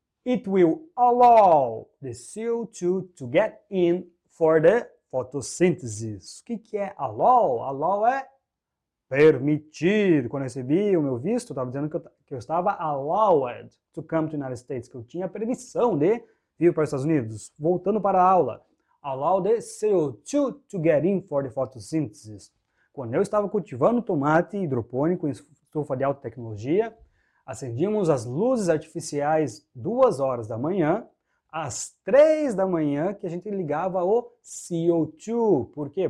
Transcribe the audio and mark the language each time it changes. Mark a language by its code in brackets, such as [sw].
[en] It will allow the CO2 to get in for the photosynthesis. [pt] O que é allow? Allow é permitir. Quando eu recebi o meu visto, eu estava dizendo que eu estava [en] allowed to come to the United States, [pt] que eu tinha permissão de vir para os Estados Unidos. Voltando para a aula. [en] Allow the CO2 to get in for the photosynthesis. [pt] Quando eu estava cultivando tomate hidropônico em estufa de alta tecnologia, acendíamos as luzes artificiais 2 horas da manhã, às 3 da manhã que a gente ligava o CO2. Por quê?